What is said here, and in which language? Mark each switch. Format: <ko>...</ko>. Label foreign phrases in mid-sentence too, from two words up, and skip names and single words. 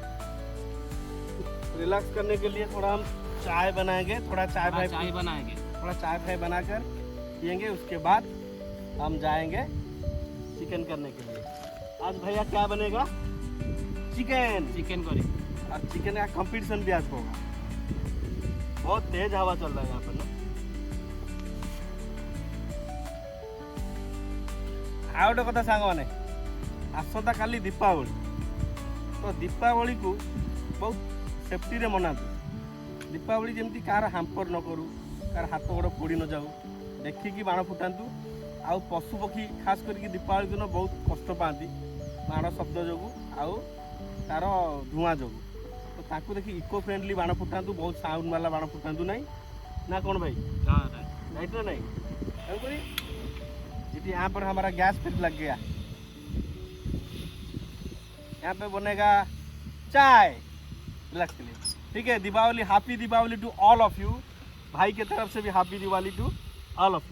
<hi>रिलैक्स करने के लिए थोड़ा हम चाय बनाएंगे, थोड़ा चाय फ्राई बनाकर पियेंगे। उसके बाद हम जाएंगे चिकन करने के लिए। आज भैया क्या बनेगा?</hi> <en>chicken curry</en> <hi>और चिकन का कंपटीशन भी आज होगा। बहुत तेज हवा चल रहा है यहाँ पर ना।</hi> <or>ଆଉ ଗୋଟେ କଥା ସାଙ୍ଗମାନେ, ଆସନ୍ତା କାଲି ଦୀପାବଳି, ତ ଦୀପାବଳି କୁ ବହୁତ ସେଫ୍ଟିରେ ମନାନ୍ତୁ। ଦୀପାବଳି ଯେମିତି କାହାର ହାମ୍ପର ନ କରୁ, କାହାର ହାତ ଗୋଡ଼ ପୋଡ଼ି ନ ଯାଉ, ଦେଖିକି ବାଣ ଫୁଟାନ୍ତୁ। ଆଉ ପଶୁ ପକ୍ଷୀ ଖାସ କରିକି ଦୀପାବଳି ଦିନ ବହୁତ କଷ୍ଟ ପାଆନ୍ତି ବାଣ ଶବ୍ଦ ଯୋଗୁଁ ଆଉ ତାର ଧୂଆଁ ଯୋଗୁଁ। ତ ତାଙ୍କୁ ଦେଖି</or> <en>eco friendly</en> <or>ବାଣ ଫୁଟାନ୍ତୁ, ବହୁତ ସାଉଣ୍ଡ ବାଲା ବାଣ फुटाନ୍ତୁ</or> <hi>नहीं ना कौन भाई? राइट ना नहीं? यहाँ पर हमारा गैस फिर लग गया। यहाँ पे बनेगा चाय रिलैक्स के लिए। ठीक है, दीपावली,</hi> <en>Happy Deepavali to all of you.</en> <hi>भाई की तरफ से भी</hi> <en>Happy Diwali to all of you.</en>